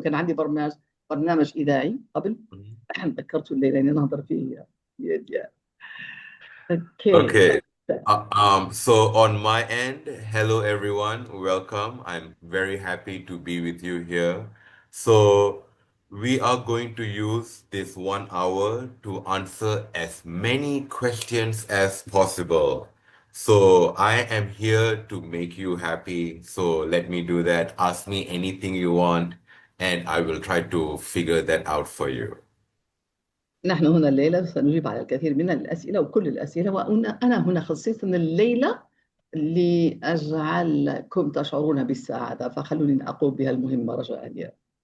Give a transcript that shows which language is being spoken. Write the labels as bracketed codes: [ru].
[ar] كان عندي برنامج إذاعي قبل. Mhm. ذكرته الليلة إني نهضر فيه. [en] Yeah. Okay. Okay. So on my end, hello everyone, welcome. I'm very happy to be with you here. So we are going to use this 1 hour to answer as many questions as possible. So I am here to make you happy. So let me do that. Ask me anything you want, and I will try to figure that out for you. [ar] نحن هنا الليلة سنجيب على الكثير من الأسئلة وكل الأسئلة، وأنا هنا خصيصا الليلة لأجعلكم تشعرون بالسعادة، فخلوني أقوم بها المهمة رجاء.